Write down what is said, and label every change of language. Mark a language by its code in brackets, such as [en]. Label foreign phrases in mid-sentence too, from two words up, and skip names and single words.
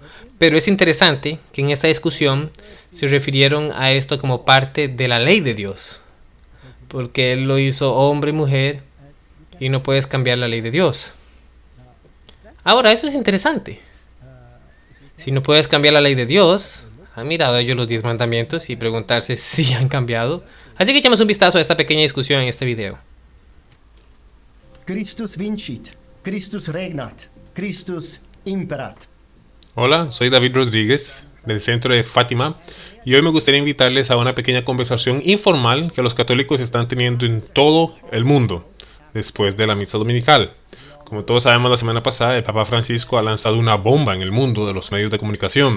[es] Pero es interesante que en esta discusión se refirieron a esto como parte de la ley de Dios, porque él lo hizo hombre y mujer y no puedes cambiar la ley de Dios. Ahora, eso es interesante. Si no puedes cambiar la ley de Dios, ¿han mirado ellos los 10 mandamientos y preguntarse si han cambiado? Así que echemos un vistazo a esta pequeña discusión en este video. [la] Christus vincit, Christus regnat, Christus imperat. [es] Hola, soy David Rodríguez del Centro de Fátima y hoy me gustaría invitarles a una pequeña conversación informal que los católicos están teniendo en todo el mundo después de la misa dominical. Como todos sabemos, la semana pasada el Papa Francisco ha lanzado una bomba en el mundo de los medios de comunicación.